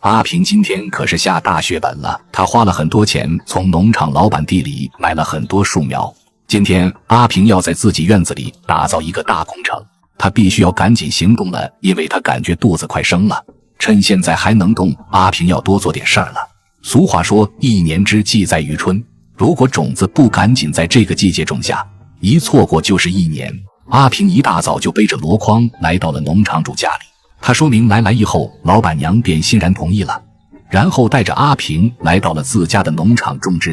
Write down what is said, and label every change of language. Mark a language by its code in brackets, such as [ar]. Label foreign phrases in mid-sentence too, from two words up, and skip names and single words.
[zh] 阿平今天可是下大血本了，他花了很多钱从农场老板地里买了很多树苗。今天阿平要在自己院子里打造一个大工程，他必须要赶緊行动了，因為他感覺肚子快生了。趁現在還能動，阿平要多做點事兒了。俗話說，一年之計在於春，如果種子不趕緊在這個季節種下，一錯過就是一年。阿平一大早就背着籮筐來到了農場主家裡，他說明來意後，老闆娘便欣然同意了，然後帶着阿平來到了自家的農場種植地。